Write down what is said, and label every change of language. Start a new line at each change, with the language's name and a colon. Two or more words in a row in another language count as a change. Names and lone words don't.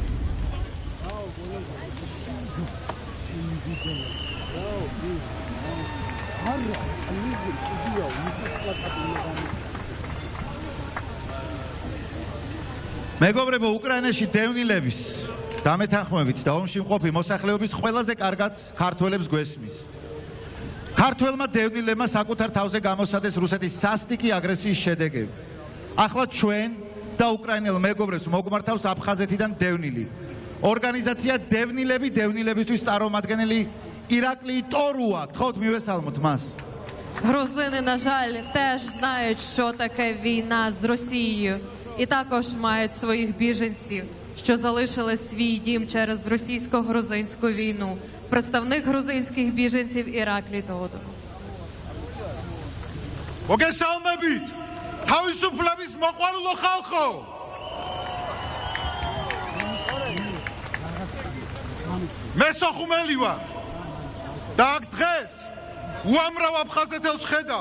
Georgian: მეგობრებო, უკრაინაში დევნილების დამეთანხმებით და ომში მყოფი მოსახლეობის ყველაზე კარგად ქართველებს გვესმის. ქართველმა დევნილებმა საკუთარ თავზე გამოსცადეს რუსეთის სასტიკი აგრესიის შედეგები. ახლა ჩვენ და უკრაინელ მეგობრებს მოგმართავს აფხაზეთიდან დევნილი. ორგანიზაცია დევნილები დევნილებისთვის წარმომადგენელი ираклий Торуак. გთხოვთ მივესალმოთ მას.
Ukrainian: Грузини, на жаль, теж знають, що таке війна з Росією. І також мають своїх біженців, що залишили свій дім через російсько-грузинську війну. Представник грузинських біженців Іраклій Торуак.
Georgian: მოგესალმებით თავისუფლების მოყვარულო ხალხო. მე სოხუმელი ვარ და აქ დღეს უამრავ აფხაზეთელს ხედავ.